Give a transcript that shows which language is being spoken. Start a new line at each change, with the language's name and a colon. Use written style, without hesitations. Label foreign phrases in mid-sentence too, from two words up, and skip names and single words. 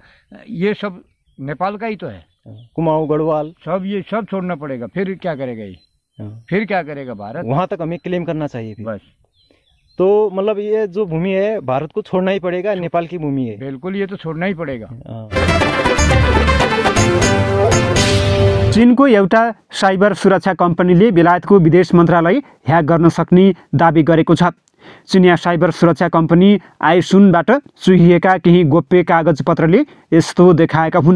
Hindi: ये सब नेपाल का ही तो है। कुमाऊं, गढ़वाल, सब ये सब छोड़ना पड़ेगा। फिर क्या करेगा ये? फिर क्या करेगा भारत? वहां तक हमें क्लेम करना चाहिए फिर। बस। तो मतलब ये जो भूमि है भारत को छोड़ना ही पड़ेगा, नेपाल की भूमि है। बिल्कुल, ये तो छोड़ना ही पड़ेगा।
Nepali: चीनको एउटा साइबर सुरक्षा कम्पनीले बेलायतको विदेश मन्त्रालय ह्याक गर्न सक्ने दाबी गरेको छ। चिनिया साइबर सुरक्षा कम्पनी आइसुनबाट चुहिएका केही गोप्य कागजपत्रले यस्तो देखाएका हुन्।